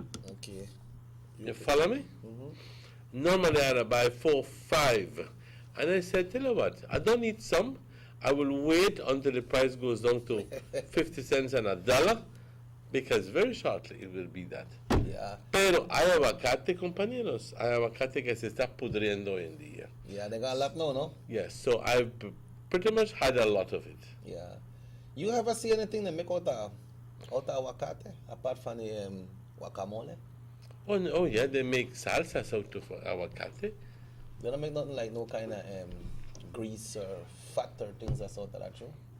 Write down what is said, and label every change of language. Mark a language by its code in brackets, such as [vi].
[en] Okay. You follow me? Normally I'd buy 4, 5. And I said, tell you what, I don't need some. I will wait until the price goes down to 50 cents and $1, because very shortly it will be that. Yeah. [es] Pero hay aguacate, compañeros. Hay aguacate que se está pudriendo hoy en día. [en] Yeah, they got a lot now, no? Yes, so I've pretty much had a lot of it. Yeah. You ever see anything that make out of aguacate, apart from the guacamole? Oh yeah, they make salsas out of aguacate. They don't make nothing like no kind of grease or fat or things that's out of that, true?